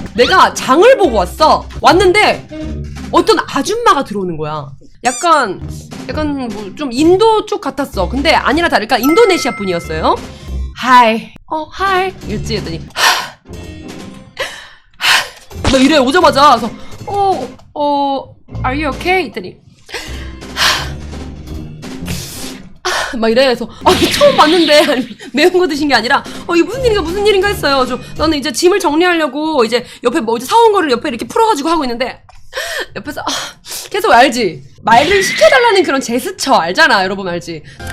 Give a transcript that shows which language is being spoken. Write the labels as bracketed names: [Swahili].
[Korean] 내가 장을 보고 왔는데 어떤 아줌마가 들어오는 거야. 약간 뭐 좀 인도 쪽 같았어. 근데 아니라 다를까 인도네시아 분이었어요. 하이 하이 이랬지. 했더니 나 이래 오자마자. 그래서 [English] are you okay? [Korean] 했더니 막 이래. 해서 처음 봤는데 아니, 매운 거 드신 게 아니라 이게 무슨 일인가 했어요. 나는 이제 짐을 정리하려고 이제 옆에 뭐 이제 사온 거를 옆에 이렇게 풀어가지고 하고 있는데 옆에서 계속 알지? 말을 시켜달라는 그런 제스처 알잖아. 여러분 알지?